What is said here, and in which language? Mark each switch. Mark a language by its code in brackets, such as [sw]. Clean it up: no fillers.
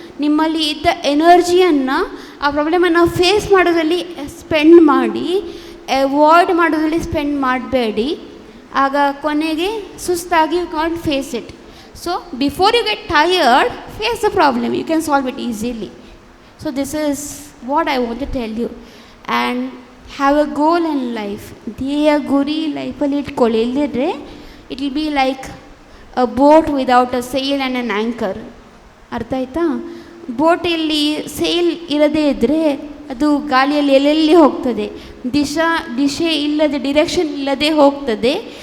[kn] ನಿಮ್ಮಲ್ಲಿ ಇದ್ದ ಎನರ್ಜಿಯನ್ನು ಆ ಪ್ರಾಬ್ಲಮನ್ನು ಫೇಸ್ ಮಾಡೋದ್ರಲ್ಲಿ ಸ್ಪೆಂಡ್ ಮಾಡಿ, ಅವಾಯ್ಡ್ ಮಾಡೋದ್ರಲ್ಲಿ ಸ್ಪೆಂಡ್ ಮಾಡಬೇಡಿ. ಆಗ ಕೊನೆಗೆ ಸುಸ್ತಾಗಿ [en] You can't face it. So before you get tired, face the problem, you can solve it easily. So this is what I want to tell you. And have a goal in life. [kn] ಧ್ಯೇಯ ಗುರಿ ಲೈಫಲ್ಲಿ ಇಟ್ಕೊಳ್ಳಿ. ಇಲ್ಲದಿದ್ದರೆ [en] It will be like a boat without a sail and an anchor. [kn] ಅರ್ಥ ಆಯ್ತಾ? ಬೋಟಲ್ಲಿ sale ಇರದೇ ಇದ್ದರೆ ಅದು ಗಾಳಿಯಲ್ಲಿ ಎಲ್ಲೆಲ್ಲಿ ಹೋಗ್ತದೆ, ದಿಶೆ ಇಲ್ಲದೆ, ಡಿರೆಕ್ಷನ್ ಇಲ್ಲದೆ ಹೋಗ್ತದೆ.